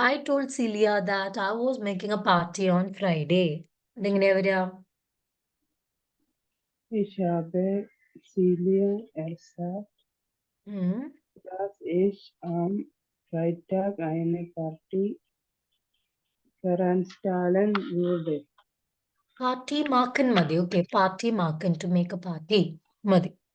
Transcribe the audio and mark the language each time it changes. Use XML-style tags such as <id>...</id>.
<en>I told Celia that I was making a party on Friday.</en> <ml>ഇതെങ്ങനെയാ വരിക?</ml> <de>Ich habe Celia erzählt, dass ich am Freitag eine Party veranstalten würde.</de> <ml>Party Maken മതി. Okay, party Maken,</ml> <en>to make a party</en> <ml>മതി.</ml>